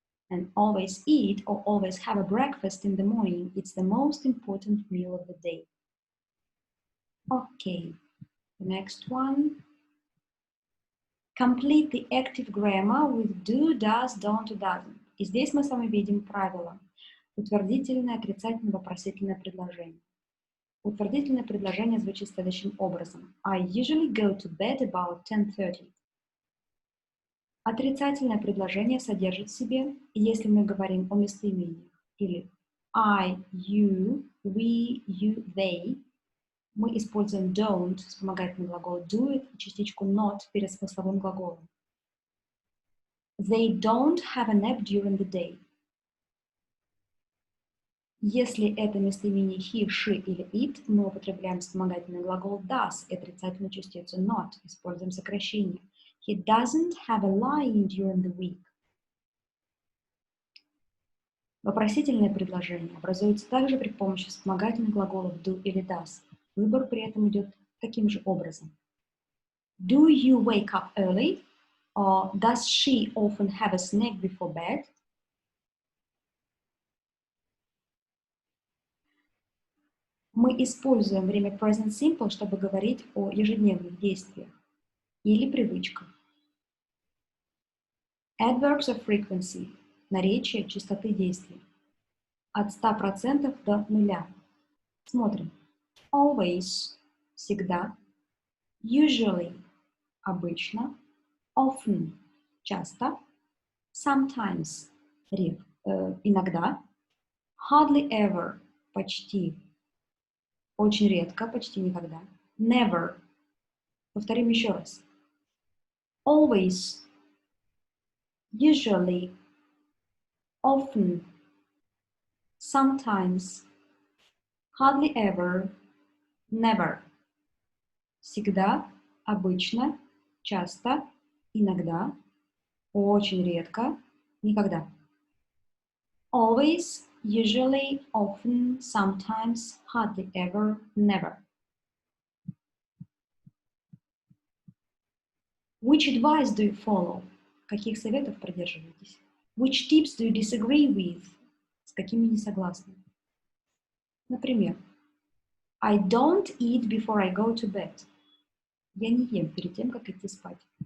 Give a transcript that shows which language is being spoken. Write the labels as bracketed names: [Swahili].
[English] And always eat or always have a breakfast in the morning, it's the most important meal of the day. Okay, the next one. Complete the active grammar with do, does, don't, doesn't. [Russian] И здесь мы с вами видим правила. Утвердительное, отрицательное, вопросительное предложение. Утвердительное предложение звучит следующим образом. [English] I usually go to bed about 10:30. [Russian] Отрицательное предложение содержит в себе, если мы говорим о местоимениях, или I, you, we, you, they, мы используем don't, вспомогательный глагол do it и частичку not перед смысловым глаголом. [English] They don't have a nap during the day. [Russian] Если это местоимение he, she или it, мы употребляем вспомогательный глагол does и отрицательную частицу not, используем сокращение. [English] He doesn't have a lie-in during the week. [Russian] Вопросительное предложение образуется также при помощи вспомогательных глаголов do или does. Выбор при этом идет таким же образом. [English] Do you wake up early? Or does she often have a snack before bed? [Russian] Мы используем время present simple, чтобы говорить о ежедневных действиях или привычках. [English] Adverbs of Frequency – [Russian] наречие частоты действий. От 100% до 0. Смотрим. Always – всегда. Usually – обычно. Often – часто. Sometimes – иногда. [English] Hardly ever – [Russian] почти. Очень редко, почти никогда. [English] Never. [Russian] Повторим еще раз. Always. [English] usually, often, sometimes, hardly ever, never. [Russian] Всегда, обычно, часто, иногда, очень редко, никогда. [English] Always, usually, often, sometimes, hardly ever, never. Which advice do you follow? [Russian] Каких советов придерживаетесь? [English] Which tips do you disagree with? [Russian] С какими не согласны? Например, [English] I don't eat before I go to bed. [Russian] Я не ем перед тем, как идти спать.